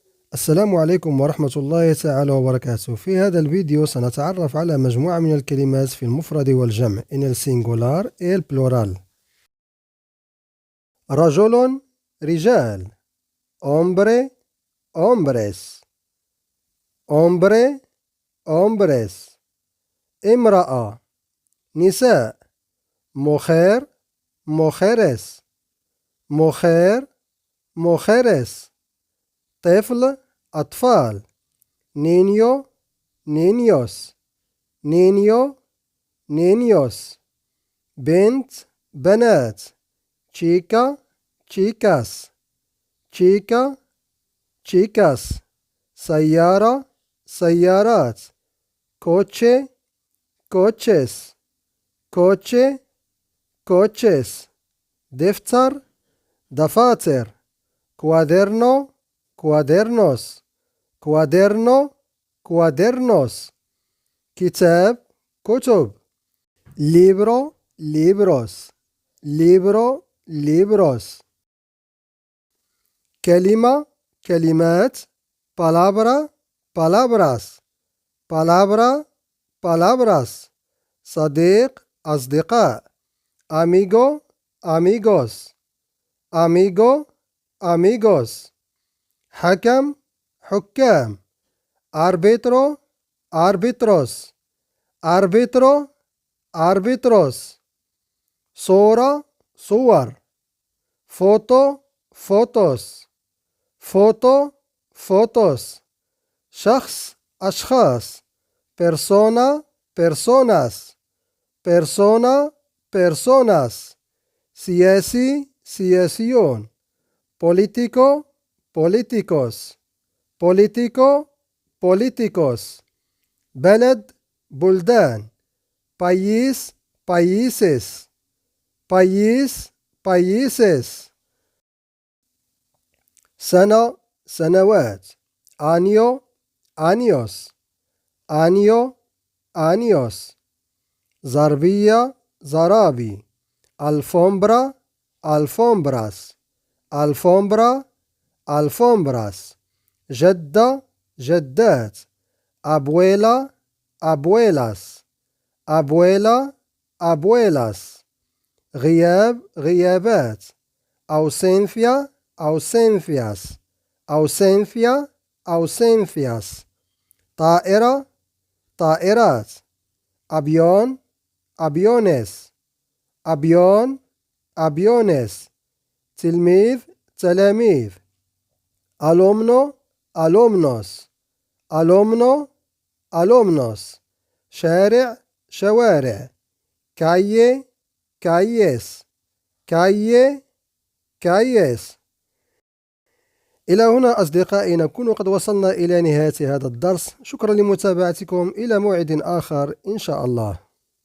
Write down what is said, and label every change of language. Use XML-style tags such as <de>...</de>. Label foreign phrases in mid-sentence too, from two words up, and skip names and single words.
<ar>السلام عليكم ورحمة الله تعالى وبركاته. في هذا الفيديو سنتعرف على مجموعة من الكلمات في المفرد والجمع</ar> <es>in el singular et el plural.</es> <ar>رجل رجال</ar> <es>hombre hombres hombre hombres</es> <ar>امرأة نساء</ar> <es>mujer mujeres mujer mujeres</es> <ar>طفل أطفال</ar> <es>niño niños niño niños</es> <ar>بنت بنات</ar> <es>chica chicas chica chicas</es> <ar>سيارة سيارات</ar> <es>coche coches coche coches</es> <ar>دفتر دفاتر</ar> <es>cuaderno cuadernos cuaderno cuadernos</es> <ar>كتاب كتب</ar> <es>libro libros libro libros</es> <ar>كلمة كلمات</ar> <es>palabra palabras palabra palabras</es> <ar>صديق أصدقاء</ar> <es>amigo amigos amigo amigos</es> <ar>حكم حكام</ar> <es>árbitro árbitros árbitro árbitros</es> <ar>صورة صور</ar> <es>foto fotos foto fotos</es> <ar>شخص أشخاص</ar> <es>persona personas persona personas</es> <ar>سياسي سياسيون</ar> <es>político políticos político políticos</es> <ar>بلد بلدان</ar> <es>país países país países</es> <ar>سنة سنوات</ar> <es>año años año años</es> <ar>زربية زرابي</ar> <es>alfombra alfombras alfombra alfombras جدة جدات abuela abuelas abuela abuelas</es> <ar>غياب غيابات</ar> <es>ausencia ausencias ausencia ausencias</es> <ar>طائرة طائرات</ar> <es>avión aviones avión</es> <ar>aviones تلميذ تلاميذ</ar> <es>alumno alumnos alumno alumnos</es> <ar>شارع شوارع</ar> <es>calle calles calle calles</es> <ar>إلى هنا أصدقائي نكون قد وصلنا إلى نهاية هذا الدرس. شكرا لمتابعتكم. إلى موعد آخر إن شاء الله.</ar>